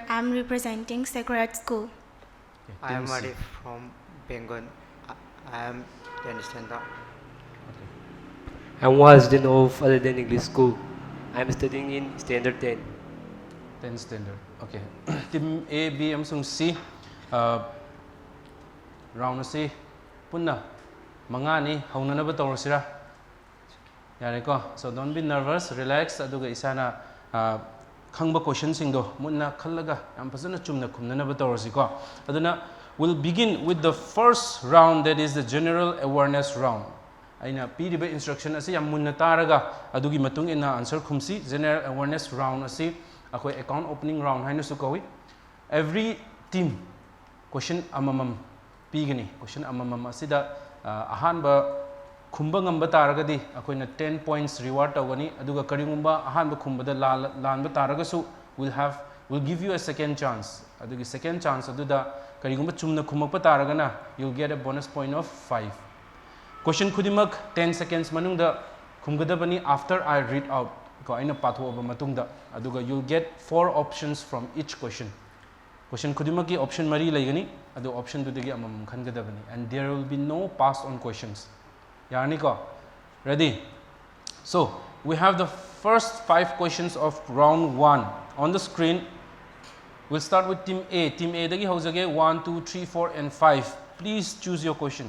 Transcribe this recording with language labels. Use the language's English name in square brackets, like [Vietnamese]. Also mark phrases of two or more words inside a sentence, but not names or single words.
[English] I am representing Sacred Heart School. Okay. I am Arif from Bengal. I am 10th standard. I'm Wazdin of Aladdin English School. I'm studying in standard 10. 10 standard. Okay. Team A, [Manipuri] B, amsung C. Round C. Punna. Mangani. Hauna ba tawrasira. Yare ko. [English] So don't be nervous. Relax. [Manipuri] Aduga isana khangba question singdo. Munna khallaga. Am pasana chumna khumna ba tawrasi ko. [English] Aduna we'll begin with the first round, that is the general awareness round. [Manipuri] Aina piriba instruction asi yam munna taraga adugi matung ina answer khumsi. [English] General awareness round [Manipuri] asi akoi [English] account opening round [Manipuri] hainu su kawi. [English] Every team question [Manipuri] amamam pigani. Question amamam asida ahanba khumba ngamba taragadi akoina 10 points reward tawani aduga karingumba ahanba khumbada lanba taragasu [English] will give you a second chance. [Manipuri] Adugi [English] second chance [Manipuri] aduda karigumba chumna khumapa taragana [English] you'll get a bonus point of 5. [Manipuri] Question khudimak 10 seconds manungda khumgadabani [English] after I read out [Manipuri] ko aina pathoba matungda aduga [English] you'll get 4 options from each question. [Manipuri] Question khudimaki option mari laigani adu option dudagi amam khangadabani, [English] and there will be no pass on questions. [Manipuri] Yani ko ready? [English] So we have the first 5 questions of round 1 on the screen. We'll start with team A. Team A [Manipuri] dagi haujage [English] 1, 2, 3, 4 and 5. Please choose your question.